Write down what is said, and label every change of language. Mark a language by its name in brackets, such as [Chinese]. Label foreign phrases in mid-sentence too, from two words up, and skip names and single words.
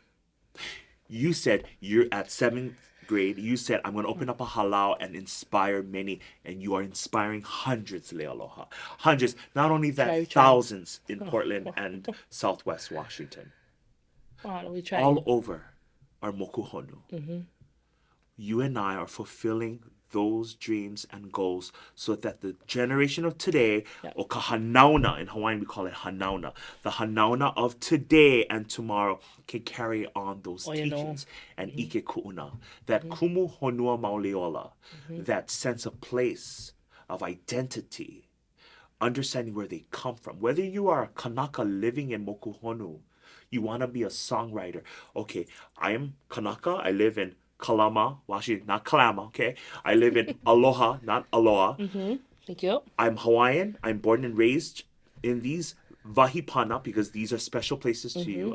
[English] You said you're at 7th grade. You said, I'm going to open up a halau and inspire many. And you are inspiring hundreds, Leialoha. Hundreds. Not only that, thousands in Portland and Southwest Washington. All over our [Hawaiian] moku honu. [English] You and I are fulfilling those dreams and goals so that the generation of today, [Hawaiian] o ka hanauna, [English] in Hawaiian we call it hanauna, the hanauna of today and tomorrow can carry on those teachings and [Hawaiian] ike ku'una, [English] that [Hawaiian] kumu honua mauleola, [English] that sense of place, of identity, understanding where they come from. Whether you are a Kānaka living in [Hawaiian] moku honu, [English] you want to be a songwriter. Okay, I am Kānaka, I live in Kalama, Washington, not Kalama, okay? I live in Aloha, not Aloha. Thank you. I'm Hawaiian. I'm born and raised in these wahipana because these are special places to you.